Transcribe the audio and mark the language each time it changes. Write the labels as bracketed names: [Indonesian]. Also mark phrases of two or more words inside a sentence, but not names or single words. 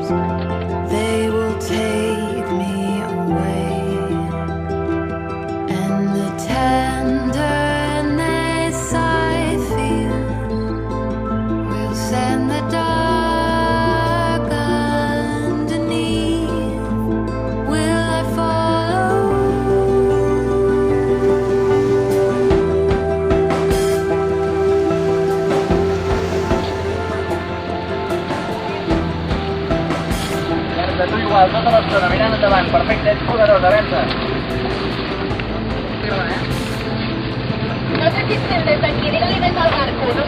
[English] They will take me away, and the tenderness I feel will send the dark underneath. Will I follow? [Catalan] Tu igual, tota l'estona, mirant endavant. Perfecte, ets poderosa, Berta. No sé si estem des d'aquí, digue-li des del barco.